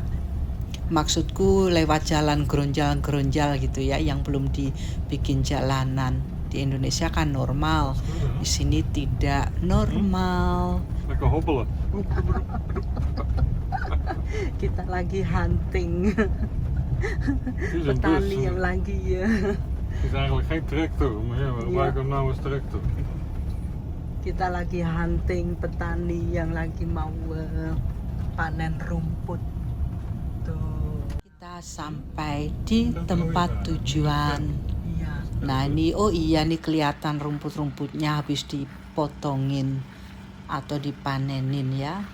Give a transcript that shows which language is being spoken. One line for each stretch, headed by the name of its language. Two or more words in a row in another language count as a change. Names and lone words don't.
Indonesian: Maksudku lewat jalan geronjal-geronjal gitu ya, yang belum dibikin jalanan. Di Indonesia kan normal, di sini tidak normal.
Dutch: Lekker hobbelen.
Indonesian: Kita lagi hunting. Petani yang lagi ya.
Dutch: Het is eigenlijk geen tractor, maar ja, we gebruiken hem nou als tractor.
Indonesian: Kita lagi hunting petani yang lagi mau panen rumput. Tuh. Kita sampai di tempat tujuan. Nah ini, oh iya nih kelihatan rumput-rumputnya habis dipotongin atau dipanenin ya.